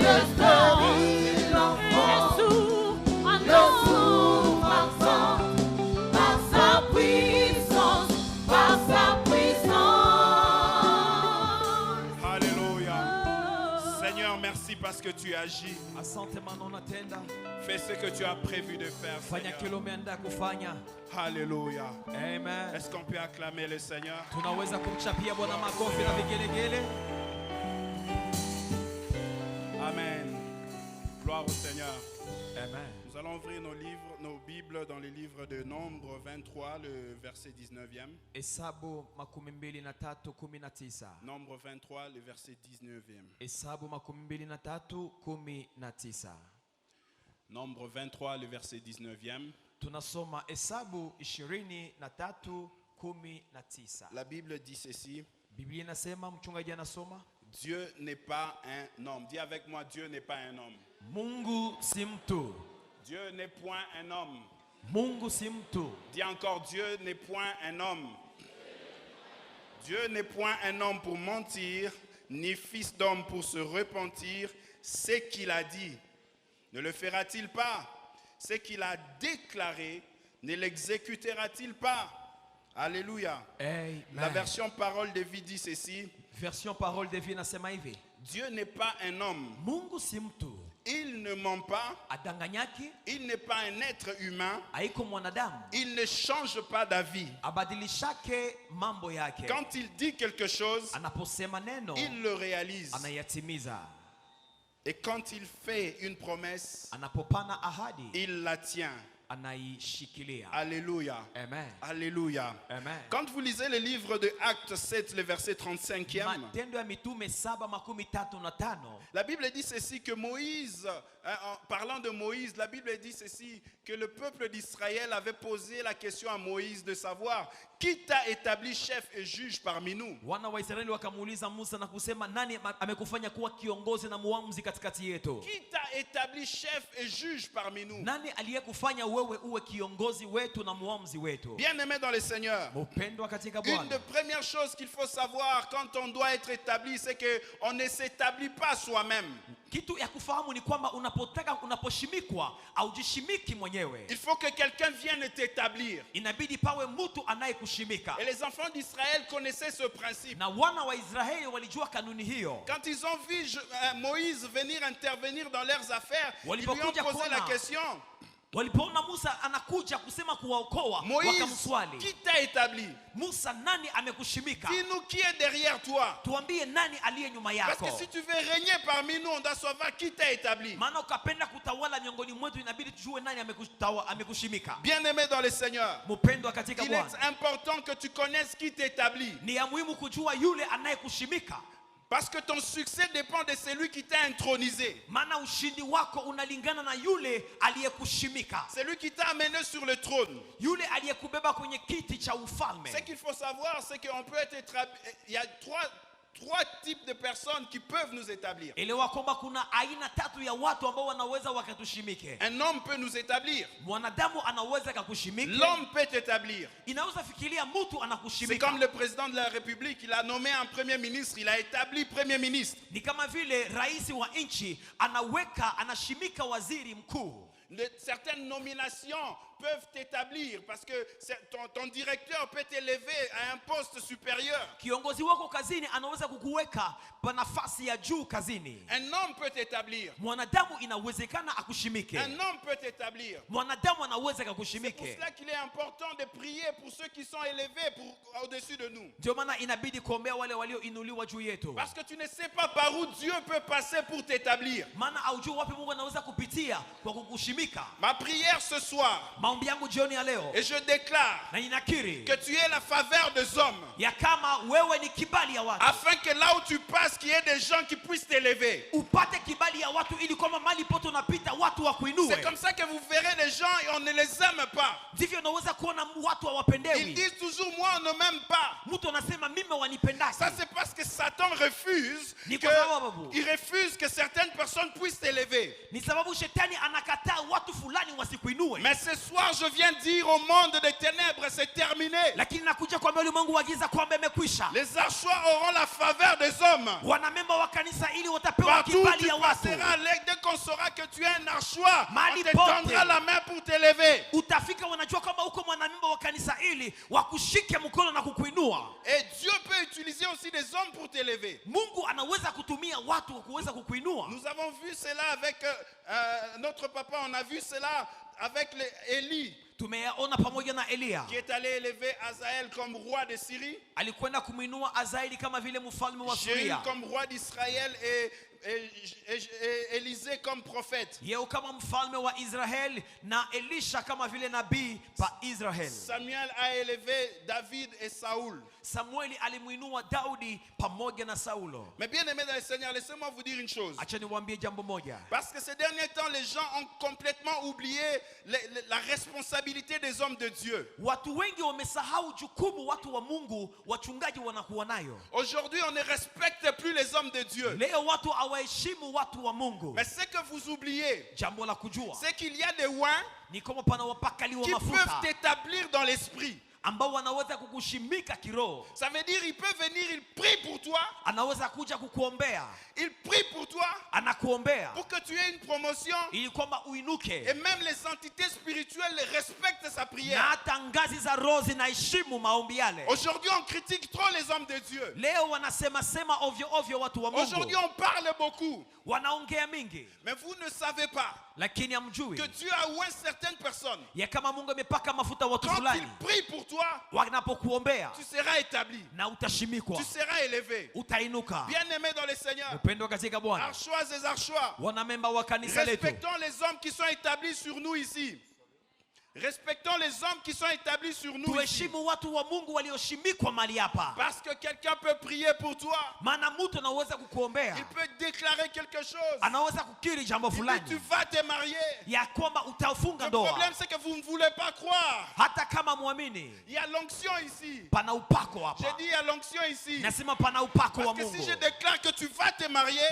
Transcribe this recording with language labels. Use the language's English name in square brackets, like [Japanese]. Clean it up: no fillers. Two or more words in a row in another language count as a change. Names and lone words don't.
[French] l'enfant. les sourds entendent. Par sa puissance. Par sa puissance. Alléluia. Seigneur, merci parce que tu agis. [Swahili] Asante maana unatenda. [French] Fais ce que tu as prévu de faire, [Swahili] Fanya kile [French] Seigneur. [Swahili] umeandaa kufanya. [French] Alléluia. Amen. Est-ce qu'on peut acclamer le Seigneur? [Swahili] Tunaweza kumchapia Bwana makofi na vigelegele. [French] Gloire au Seigneur. Amen. Nous allons ouvrir nos Bibles dans les livres de Nombre 23, le verset 19e. [Swahili] Hesabu 23:19. [French] Nombre 23, le verset 19e. [Swahili] Hesabu 23:19. [French] Nombre 23, le verset 19e. [Swahili] Tunasoma Hesabu 23:19. [French] La Bible dit ceci. [Swahili] Biblia inasema, mchungaji anasoma, [French] Dieu n'est pas un homme. Dis avec moi, Dieu n'est pas un homme. [Swahili] Mungu si mtu. [French] Dieu n'est point un homme. [Swahili] Mungu si mtu. [French] Dis encore, Dieu n'est point un homme. Dieu n'est point un homme pour mentir, ni fils d'homme pour se repentir. Ce qu'il a dit, ne le fera-t-il pas? Ce qu'il a déclaré, ne l'exécutera-t-il pas? Alléluia. Amen. La version parole de vie dit ceci. [Swahili] Version parole de vie inasema hivi. [French] Dieu n'est pas un homme. [Swahili] Mungu si mtu. [French] Il ne ment pas. [Swahili] Adanganyaki. [French] Il n'est pas un être humain. [Swahili] Haiko mwanadamu. [French] Il ne change pas d'avis. [Swahili] Abadilishake mambo yake. [French] Quand il dit quelque chose, [Swahili] Anaposema neno, [French] il le réalise. [Swahili] anayatimiza. [French] Et quand il fait une promesse, [Swahili] Anapopana ahadi, [French] il la tient. [Swahili] anaishikilia. [French] Alléluia. Amen. Alléluia. Amen. Quand vous lisez le livre de Actes 7, le verset 35e, [Swahili] Matendo ya Mitume 7:35. [French] la Bible dit ceci que Moïse, en parlant de Moïse, la Bible dit ceci que le peuple d'Israël avait posé la question à Moïse de savoir qui t'a établi chef et juge parmi nous. [Swahili] Wana wa Israeli wakamuuliza Musa na kusema, nani amekufanya kuwa kiongozi na muamuzi katikati yetu? [French] Qui t'a établi chef et juge parmi nous? [Swahili] Nani aliyekufanya wewe uwe kiongozi wetu na muamuzi wetu? [French] Bien-aimé dans le Seigneur, [Swahili] Mpendwa katika [French] une [Swahili] Bwana, [French] des premières choses qu'il faut savoir quand on doit être établi, c'est qu'on ne s'établit pas soi-même. [Swahili] kitu ya kufahamu ni kwamba unaposhimikwa haujishimiki mwenyewe. [French] Il faut que quelqu'un vienne t'établir. [Swahili] Inabidi pawe mtu anayekushimika. [French] Et les enfants d'Israël connaissaient ce principe. [Swahili] Na wana wa Israeli walijua kanuni hiyo. [French] Quand ils ont vu Moïse venir intervenir dans leurs affaires, ils lui ont posé la question. [Swahili] Walipoona Musa anakuja kusema kuwaokoa, [French] Moïse, [Swahili] wakamswali, [French] qui t'a établi? [Swahili] Musa, nani amekushimika? [French] Dis-nous qui est derrière toi. [Swahili] Tuambie nani aliye nyuma [French] Parce [Swahili] yako. [French] que si tu veux régner parmi nous, on doit savoir qui t'a établi. [Swahili] Maana ukapenda kutawala miongoni mwetu, inabidi tujue nani amekushimika. [French] Bien-aimé dans le Seigneur, [Swahili] Mpendwa katika [French] il est [Swahili] Bwana, [French] important que tu connaisses qui t'établit. [Swahili] ni ya muhimu kujua yule anayekushimika. [French] Parce que ton succès dépend de celui qui t'a intronisé. [Swahili] Maana ushindi wako unalingana na yule aliyekushimika. [French] Celui qui t'a amené sur le trône. [Swahili] Yule aliyekubeba kwenye kiti cha ufalme. [French] Ce qu'il faut savoir, c'est qu'on peut être il y a trois types de personnes qui peuvent nous établir. [Swahili] Elewa kwamba kuna aina tatu ya watu ambao wanaweza wakatushimike. [French] Un homme peut nous établir. [Swahili] Mwanadamu anaweza kukushimika. [French] L'homme peut t'établir. [Swahili] Inaweza fikiria mtu anakushimika. [French] C'est comme le président de la République, il a nommé un premier ministre, il a établi premier ministre. [Swahili] Ni kama vile rais wa nchi anashimika waziri mkuu. [French] Certaines nominations peuvent t'établir parce que ton directeur peut t'élever à un poste supérieur. [Swahili] Kiongozi wako kazini anaweza kukuweka pa nafasi ya juu kazini. [French] Un homme peut t'établir. [Swahili] Mwanadamu inawezekana akushimike. [French] Un homme peut t'établir. [Swahili] Mwanadamu anaweza [French] C'est pour [Swahili] kukushimike. [French] cela qu'il est important de prier pour ceux qui sont élevés au-dessus de nous. [Swahili] Ndio maana inabidi kuombea wale walioinuliwa juu yetu. [French] Parce que tu ne sais pas par où Dieu peut passer pour t'établir. [Swahili] Maana haujui wapi Mungu anaweza kupitia kwa kukushimika. [French] Ma prière ce soir, [Swahili] Maombi yangu jioni ya leo, [French] et je déclare [Swahili] na ninakiri [French] que tu aies la faveur des hommes, [Swahili] ya kama wewe ni kibali ya watu, [French] afin que là où tu passes, qu'il y ait des gens qui puissent t'élever. [Swahili] upate kibali ya watu ili kwamba mali pote unapita watu wakuinue. [French] C'est comme ça que vous verrez les gens et on ne les aime pas. [Swahili] Ndivyo unaweza kuona watu [French] Ils [Swahili] hawapendewi. [French] disent toujours, moi on ne m'aime pas. [Swahili] Mtu anasema mimi wanipendaki. [French] Ça c'est parce que Satan refuse [Swahili] Ni kwa sababu [French] il refuse que certaines personnes puissent t'élever. [Swahili] ni sababu shetani anakataa watu fulani wasikuinue. [French] Mais ce soir je viens dire au monde des ténèbres, c'est terminé. [Swahili] Lakini nakuja kuambia ulimwengu wa giza kwamba imekwisha. [French] Les archois auront la faveur des hommes. [Swahili] Wanamemba wa kanisa ili watapewa [French] Partout où [Swahili] kibali [French] tu [Swahili] ya watu. [French] passeras, dès qu'on saura que tu es un archois, [Swahili] Mahali [French] on te [Swahili] pote. [French] tendra la main pour t'élever. [Swahili] Utafika wanajua kama uko mwanamemba wa kanisa ili wakushike mkono na kukuinua. [French] Et Dieu peut utiliser aussi des hommes pour t'élever. [Swahili] Mungu anaweza kutumia watu kuweza kukuinua. [French] Nous avons vu cela avec notre papa, on a vu cela avec Élie, [Swahili] Tumeyaona pamoja na Elia. [French] qui est allé élever Azaël comme roi de Syrie, [Swahili] Alikwenda kumuinua Azaeli kama vile mfalme wa [French] Jéhu [Swahili] Syria. [French] comme roi d'Israël et Élisée comme prophète. [Swahili] yeye kama mfalme wa Israeli na Elisha kama vile nabii pa Israeli. [French] Samuel a élevé David et Saoul. [Swahili] Samueli alimuinua Daudi pamoja na Saulo. [French] Mais bien aimé dans le Seigneur, laissez-moi vous dire une chose. [Swahili] Acha niwaambie jambo moja. [French] Parce que ces derniers temps, les gens ont complètement oublié la responsabilité des hommes de Dieu. [Swahili] Watu wengi wamesahau jukumu watu wa Mungu wachungaji wanakuwa nayo. [French] Aujourd'hui, on ne respecte plus les hommes de Dieu. [Swahili] Leo watu hawaheshimu watu wa Mungu. [French] Mais ce que vous oubliez, [Swahili] Jambo la kujua [French] c'est qu'il y a des oins [Swahili] ni kama pana wapakaliwa [French] qui [Swahili] mafuta [French] peuvent t'établir dans l'esprit. [Swahili] ambao wanaweza kukushimika kiroho. [French] Ça veut dire, il peut venir, il prie pour toi, [Swahili] Anaweza kuja kukuombea, [French] il prie pour toi, [Swahili] anakuombea [French] pour que tu aies une promotion. [Swahili] ili kwamba [French] Et [Swahili] uinuke, [French] même les entités spirituelles respectent sa [Swahili] na [French] prière. [Swahili] hata ngazi za roho zinaheshimu maombi yale. [French] Aujourd'hui, on critique trop les hommes de Dieu. [Swahili] Leo wanasema sema ovyo ovyo watu wa Mungu, [French] Aujourd'hui, on parle beaucoup. [Swahili] wanaongea mingi, [French] Mais vous ne savez pas [Swahili] lakini hamjui [French] que Dieu a oint certaines personnes. [Swahili] ya kama Mungu amepaka mafuta watu [French] Quand [Swahili] fulani, [French] il prie pour toi, [Swahili] wanapokuombea [French] tu seras établi. [Swahili] na utashimikwa, [French] Tu seras élevé. [Swahili] utainuka. [French] Bien-aimé dans le Seigneur, [Swahili] Upendo katika Bwana, [French] archois et archois, [Swahili] wanamemba wa kanisa letu, [French] respectons les hommes qui sont établis sur nous ici. Respectons les hommes qui sont établis sur nous ici. [Swahili] tuheshimu watu wa Mungu walioshimikwa mali hapa, [French] Parce que quelqu'un peut prier pour toi. [Swahili] maana mtu anaweza kukuombea, [French] Il peut déclarer quelque chose. [Swahili] anaweza kukiri jambo [French] Il dit, tu [Swahili] fulani [French] vas te marier. [Swahili] ya kwamba utafunga [French] Le [Swahili] ndoa. [French] problème, c'est que vous ne voulez pas croire. [Swahili] Hata kama muamini, [French] Il y a l'onction ici. [Swahili] pana upako [French] J'ai [Swahili] hapa. [French] dit, il y a l'onction ici. [Swahili] Nasema pana upako wa [French] Parce que si [Swahili] Mungu. [French] je déclare que tu vas te marier,